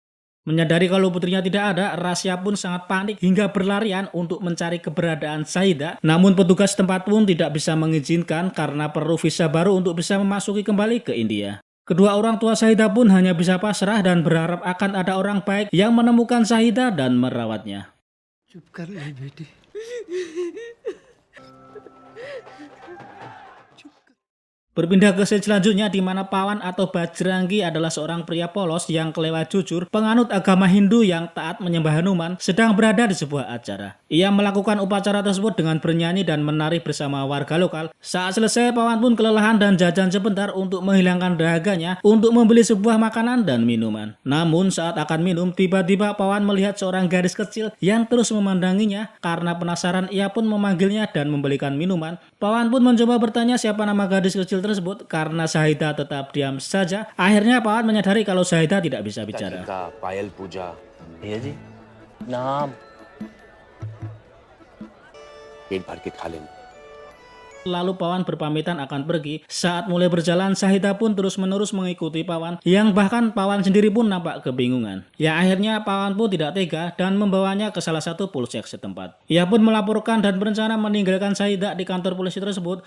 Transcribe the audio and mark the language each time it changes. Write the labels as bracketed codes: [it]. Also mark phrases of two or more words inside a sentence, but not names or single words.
[id] Menyadari kalau putrinya tidak ada, Rasia pun sangat panik hingga berlarian untuk mencari keberadaan Sahida. Namun petugas tempat pun tidak bisa mengizinkan karena perlu visa baru untuk bisa memasuki kembali ke India. Kedua orang tua Sahida pun hanya bisa pasrah dan berharap akan ada orang baik yang menemukan Sahida dan merawatnya. [hi] चुप कर ले बेटी। [id] Berpindah ke scene selanjutnya di mana Pawan atau Bajrangi adalah seorang pria polos yang kelewat jujur, penganut agama Hindu yang taat menyembah Hanuman, sedang berada di sebuah acara. Ia melakukan upacara tersebut dengan bernyanyi dan menari bersama warga lokal. Saat selesai, Pawan pun kelelahan dan jajan sebentar untuk menghilangkan dahaganya untuk membeli sebuah makanan dan minuman. Namun saat akan minum, tiba-tiba Pawan melihat seorang gadis kecil yang terus memandanginya. Karena penasaran, ia pun memanggilnya dan membelikan minuman. Pawan pun mencoba bertanya siapa nama gadis kecil tersebut. Karena Sahida tetap diam saja, akhirnya Pawan menyadari kalau Sahida tidak bisa bicara. [hi] पायल पूजा भैया जी नाम पेट भर के खा लेना। [id] Lalu Pawan berpamitan akan pergi. Saat mulai berjalan, Sahida pun terus-menerus mengikuti Pawan, yang bahkan Pawan sendiri pun nampak kebingungan. Ya akhirnya Pawan pun tidak tega dan membawanya ke salah satu polsek setempat. Ia pun melaporkan dan berencana meninggalkan Sahida di kantor polisi tersebut.